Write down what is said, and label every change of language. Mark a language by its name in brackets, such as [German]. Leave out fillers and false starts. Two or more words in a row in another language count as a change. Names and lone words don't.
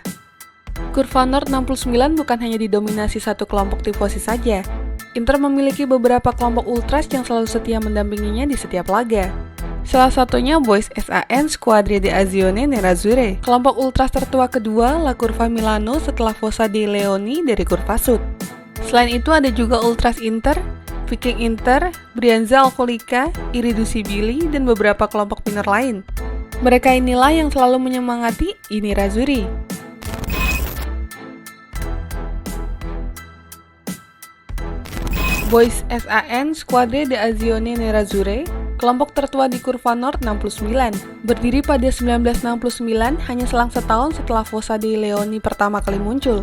[Indonesian] Kurva Nord 69 bukan hanya didominasi satu kelompok tifosi saja. Inter memiliki beberapa kelompok ultras yang selalu setia mendampinginya di setiap laga. Salah satunya Boys SAN Squadre di Azione Nerazzurre, kelompok ultras tertua kedua La Curva Milano setelah Fossa dei Leoni dari Curva Sud. Selain itu ada juga Ultras Inter, Viking Inter, Brianza Alcolica, Irreducibili, dan beberapa kelompok minor lain. Mereka inilah yang selalu menyemangati I Nerazzurri. Boys SAN Squadre di Azione Nerazzurre, kelompok tertua di Kurva Nord 69, berdiri pada 1969 hanya selang setahun setelah Fossa dei Leoni pertama kali muncul.